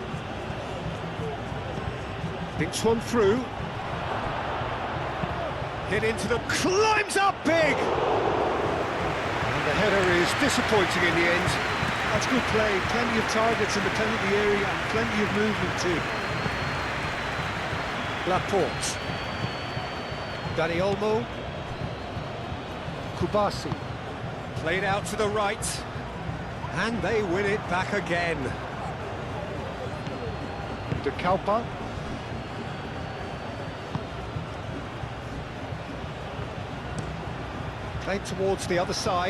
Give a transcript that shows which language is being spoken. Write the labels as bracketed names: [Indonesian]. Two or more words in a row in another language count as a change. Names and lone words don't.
[English] Thinks one through. Hit into the... climbs up big! And the header is disappointing in the end. That's good play, plenty of targets in the penalty area and plenty of movement too. Laporte. Dani Olmo. Kubasi. Played out to the right. And they win it back again. De Kalpa. Played towards the other side.